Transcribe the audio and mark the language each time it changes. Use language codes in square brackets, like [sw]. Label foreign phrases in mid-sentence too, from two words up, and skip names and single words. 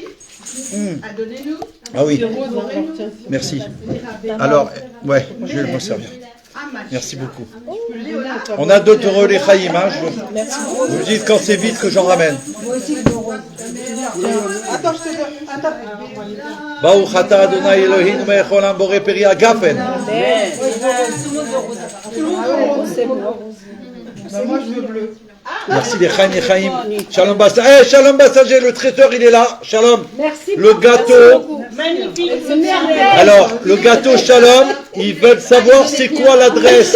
[fr] Donnez-nous. Ah oui, merci. Alors, ouais, je vais me servir. Merci beaucoup. On a d'autres les Chaïm, hein, vous me dites quand c'est vite que j'en ramène. Attends, je te donne. Attends. [he] ברוך אתה ה' אלהינו מלך העולם בורא פרי הגפן. [fr] Moi, je veux bleu. Merci les Chaïm. Shalom Bassa. Eh, Shalom Bassager, le traiteur, il est là. Shalom. Merci. Le gâteau. Magnifique. Alors, le gâteau Shalom, ils veulent savoir c'est quoi l'adresse.